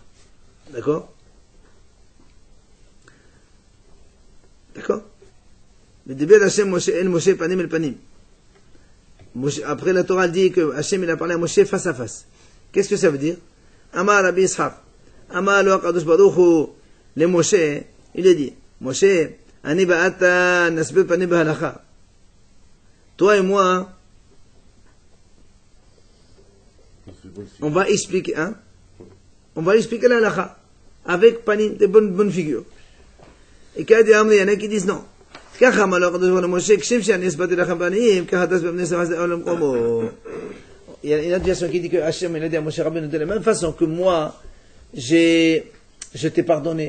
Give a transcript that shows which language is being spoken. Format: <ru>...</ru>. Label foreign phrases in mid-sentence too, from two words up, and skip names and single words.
<fr>D'accord? D'accord? Après la Torah dit que Hachem il a parlé à Moshe face à face. Qu'est-ce que ça veut dire?</fr> <he>אמר רבי יצחק, אמר לו הקדוש ברוך הוא למשה,</he> <fr>il a dit,</fr> <he>משה, אני ואתה נסביר פנים בהלכה.</he> <fr>Toi et moi, on va expliquer, hein? On va expliquer la halacha avec panim, des bonnes figures. Et qu'il y en a qui disent non. Il y a une autre version qui dit que Hachem il a dit à Moshe Rabbeinu de la même façon que moi, je t'ai pardonné.</fr>